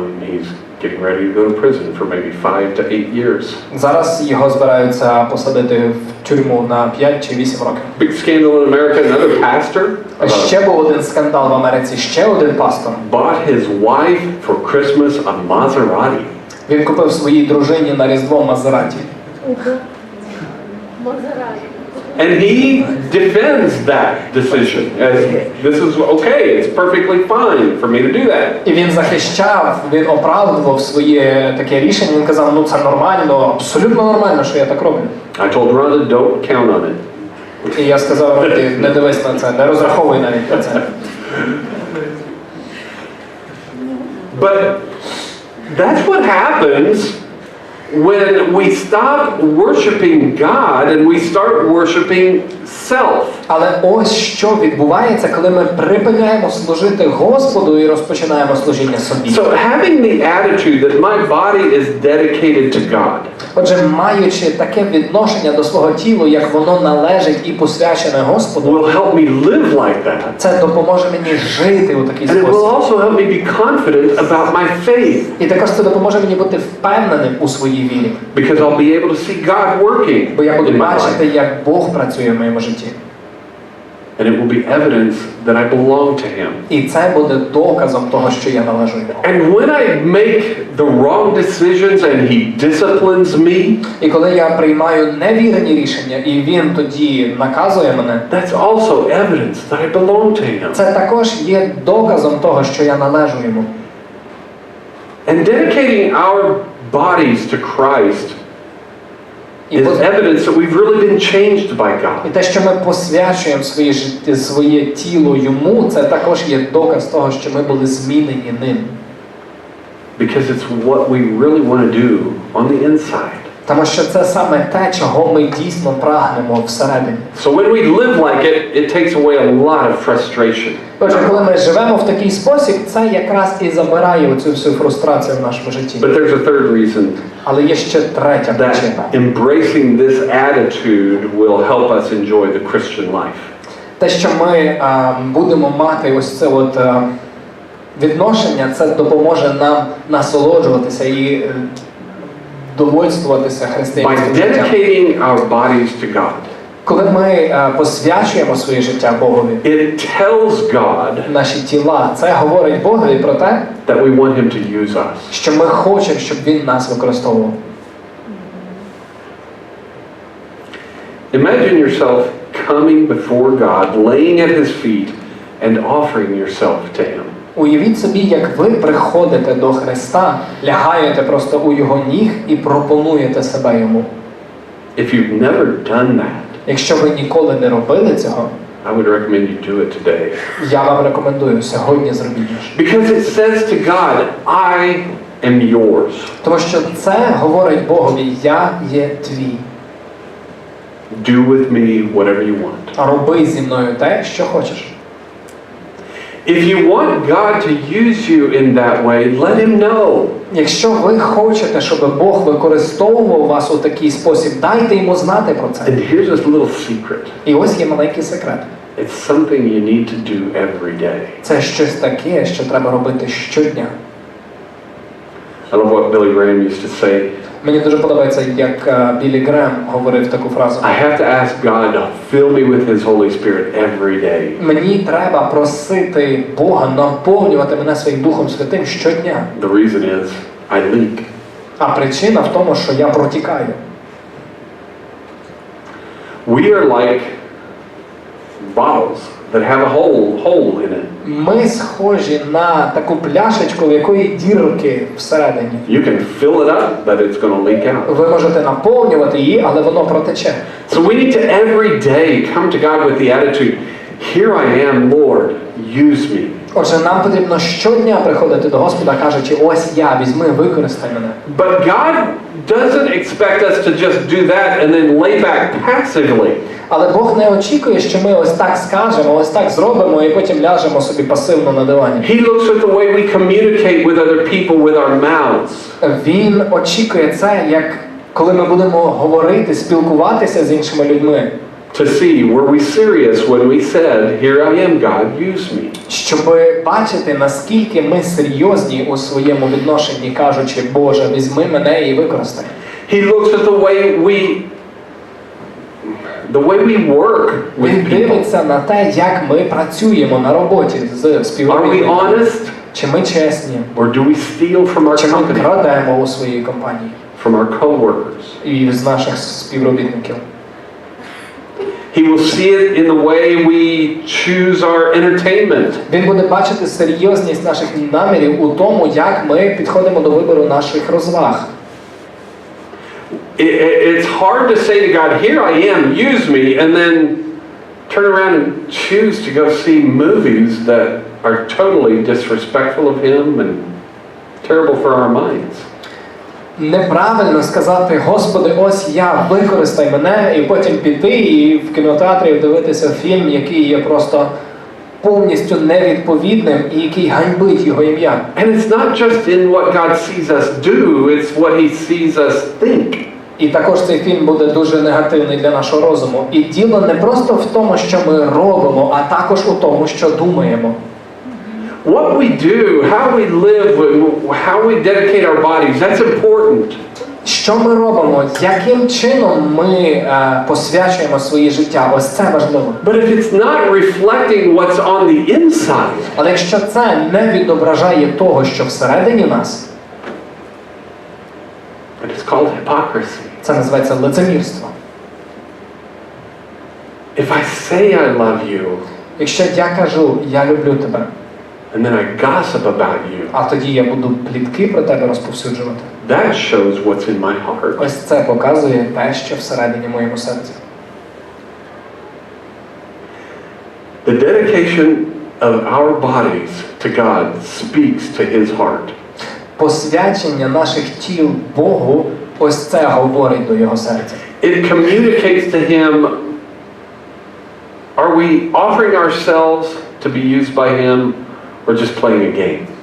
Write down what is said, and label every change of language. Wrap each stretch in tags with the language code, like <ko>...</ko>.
<en>He's getting ready to go to prison for maybe 5 to 8 years.</en> <uk>Зараз його збираються посадити в тюрму на 5 чи 8 років.</uk> <en>Big scandal in America, another pastor</en> <uk>Ще був один скандал в Америці, ще один пастор.</uk> <en>bought his wife for Christmas a Maserati.</en> <uk>Він купив своїй дружині на Різдво Мазераті.</uk> <en>And he defends that decision as this is okay, it's perfectly fine for me to do that.</en> <uk>І він захищав, він оправдував своє таке рішення. Він казав, ну це нормально, абсолютно нормально, що я так роблю.</uk> <en>I told Rhonda, don't count on it.</en> <uk>І я сказав, Роді, не дивись на це, не розраховуй навіть на це.</uk> <en>But that's what happens when we stop worshiping God and we start worshiping self.</en> <uk>Але ось що відбувається, коли ми припиняємо служити Господу і розпочинаємо служіння собі.</uk> <en>So having the attitude that my body is dedicated to God.</en> <uk>Отже, маючи таке відношення до свого тіла, як воно належить і посвячене Господу,</uk> <en>Will help me live like that.</en> <uk>це допоможе мені жити у такий</uk> <en>And it will</en> <uk>спосіб.</uk> <en>also help me be confident about my faith.</en> <uk>І також це допоможе мені бути впевненим у своїй вірі.</uk> <en>Because I'll be able to see God working</en> <uk>Бо я буду</uk> <en>in my</en> <uk>бачити,</uk> <en>life.</en> <uk>як Бог працює в моєму житті.</uk> <en>And it will be evidence that I belong to Him.</en> <uk>І це буде доказом того, що я належу йому.</uk> <en>And when I make the wrong decisions and He disciplines me,</en> <uk>І коли я приймаю невірні рішення, і він тоді наказує мене,</uk> <en>that's also evidence that I belong to Him.</en> <uk>це також є доказом того, що я належу йому.</uk> <en>And dedicating our bodies to Christ</en> <uk>І</uk> <en>is evidence that we've really been changed by God.</en> <uk>те, що ми посвячуємо своє тіло йому, це також є доказ того, що ми були змінені ним.</uk> <en>Because it's what we really want to do on the inside.</en> <uk>Тому що це саме те, чого ми дійсно прагнемо всередині.</uk> <en>So when we live like it, it takes away a lot of frustration.</en> <uk>Отже, коли ми живемо в такий спосіб, це якраз і забирає оцю всю фрустрацію в нашому житті.</uk> <en>But there's a third reason.</en> <uk>Але є ще третя причина.</uk> <en>That embracing this attitude will help us enjoy the Christian life.</en> <uk>Те, що ми будемо мати ось це от відношення, це допоможе нам насолоджуватися і довольствуватися християнським</uk> <en>By</en> <uk>життям.</uk> <en>dedicating our bodies to God,</en> <uk>Коли ми посвячуємо своє життя Богові,</uk> <en>it tells God</en> <uk>наші тіла, це говорить Богові про те,</uk> <en>that we want Him to use us.</en> <uk>що ми хочемо, щоб Він нас використовував.</uk> <en>Imagine yourself coming before God, laying at His feet, and offering yourself to Him.</en> <uk>Уявіть собі, як ви приходите до Христа, лягаєте просто у Його ніг і пропонуєте себе Йому.</uk> <en>If you've never done that,</en> <uk>Якщо ви ніколи не робили цього,</uk> <en>I would recommend you do it today.</en> <uk>я вам рекомендую сьогодні зробіть це.</uk> <en>Because it says to God, I am yours.</en> <uk>Тому що це говорить Богові, я є твій.</uk> <en>Do with me whatever you want.</en> <uk>Роби зі мною те, що хочеш.</uk> <en>If you want God to use you in that way, let Him know.</en> <uk>Якщо ви хочете, щоб Бог використовував вас у такий спосіб, дайте йому знати про це.</uk> <en>And here's this little secret.</en> <uk>І ось є маленький секрет.</uk> <en>It's something you need to do every day.</en> <uk>Це щось таке, що треба робити щодня.</uk> <en>I love what Billy Graham used to say.</en> <uk>Мені дуже подобається, як Біллі Грем говорив таку фразу.</uk> <en>I have to ask God to fill me with His Holy Spirit every day.</en> <uk>Мені треба просити Бога наповнювати мене своїм Духом Святим щодня.</uk> <en>The reason is I leak.</en> <uk>А причина в тому, що я протікаю.</uk> <en>We are like bottles that have a hole in it.</en> <uk>Ми схожі на таку пляшечку, в якої дірки всередині.</uk> <en>You can fill it up, but it's going to leak out.</en> <uk>Ви можете наповнювати її, але воно протече.</uk> <en>So we need to every day come to God with the attitude, here I am, Lord, use me.</en> <uk>Отже, нам потрібно щодня приходити до Господа, кажучи, ось я, візьми, використай мене.</uk> <en>But God doesn't expect us to just do that and then lay back passively.</en> <uk>Але Бог не очікує, що ми ось так скажемо, ось так зробимо і потім ляжемо собі пасивно на дивані.</uk> <en>He looks at the way we communicate with other people with our mouths.</en> <uk>Він очікує це, як коли ми будемо говорити, спілкуватися з іншими людьми.</uk> <en>To see, were we serious when we said, "Here I am, God, use me"?</en> <uk>Щоб бачити, наскільки ми серйозні у своєму відношенні, кажучи, Боже, візьми мене і використай.</uk> <en>He looks at the way we work with</en> <uk>Він</uk> <en>people.</en> <uk>дивиться на те, як ми працюємо на роботі з</uk> <en>Are we</en> <uk>співробітниками.</uk> <en>honest?</en> <uk>Чи ми чесні?</uk> <en>Or do we steal from our</en> <uk>Чи ми</uk> <en>company,</en> <uk>крадемо у своїй компанії</uk> <en>from our coworkers?</en> <uk>і з наших співробітників?</uk> <en>He will see it in the way we choose our entertainment.</en> <uk>Він буде бачити серйозність наших намірів у тому, як ми підходимо до вибору наших розваг.</uk> <en>It's hard to say to God, "Here I am, use me," and then turn around and choose to go see movies that are totally disrespectful of Him and terrible for our minds.</en> <uk>Неправильно сказати, Господи, ось я, використай мене, і потім піти і в кінотеатрі дивитися фільм, який є просто повністю невідповідним і який ганьбить Його ім'я.</uk> <en>And it's not just in what God sees us do, it's what He sees us think.</en> <uk>І також цей фільм буде дуже негативний для нашого розуму. І діло не просто в тому, що ми робимо, а також у тому, що думаємо.</uk> <en>What we do, how we live, how we dedicate our bodies, that's important.</en> <uk>Що ми робимо? Яким чином ми посвячуємо своє життя? Ось це важливо.</uk> <en>But if it's not reflecting what's on the inside,</en> <uk>Але якщо це не відображає того, що всередині нас,</uk> <en>it's called hypocrisy.</en> <uk>це називається лицемірство.</uk> <en>If I say I love you,</en> <uk>Якщо я кажу, я люблю тебе,</uk> <en>and then I gossip about you,</en> <uk>а тоді я буду плітки про тебе розповсюджувати,</uk> <en>that shows what's in my heart.</en> <uk>ось це показує те, що всередині моєму серці.</uk> <en>The dedication of our bodies to God speaks to His heart.</en> <uk>Посвячення наших тіл Богу, ось це говорить до Його серця.</uk> <en>It communicates to Him, are we offering ourselves to be used by Him or just playing a game?</en>